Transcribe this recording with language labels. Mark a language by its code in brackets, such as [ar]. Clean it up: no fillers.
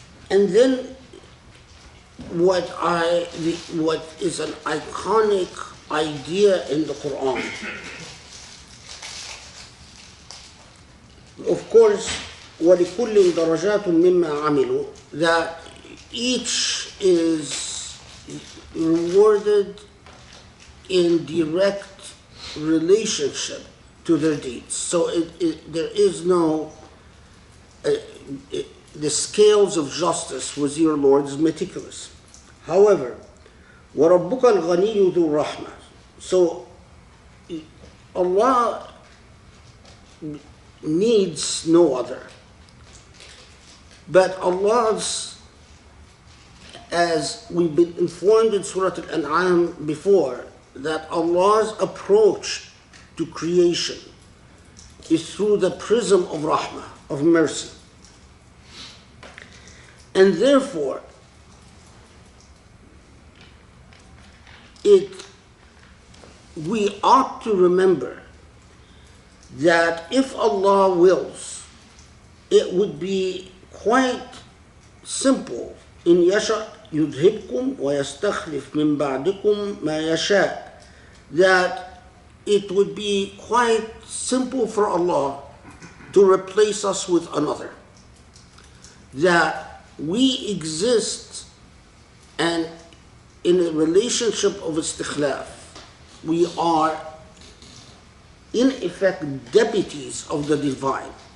[en] And then what is an iconic idea in the Quran, of course, [ar] وَلِكُلٍّ دَرَجَاتٌ مِمَّا عَمِلُوا, [en] that each is rewarded in direct relationship to their deeds. So there is no the scales of justice with your Lord is meticulous. However, [ar] وَرَبُّكَ الْغَنِيُّ ذُو الرَّحْمَةِ. [en] So Allah needs no other. But Allah's, as we've been informed in Surah Al-An'am before, that Allah's approach to creation is through the prism of rahmah, of mercy. And therefore, we ought to remember that if Allah wills, it would be quite simple [ar] إن يشأ يذهبكم ويستخلف من بعدكم ما يشاء. [en] That it would be quite simple for Allah to replace us with another. That we exist and in a relationship of istikhlaf, we are in effect deputies of the divine.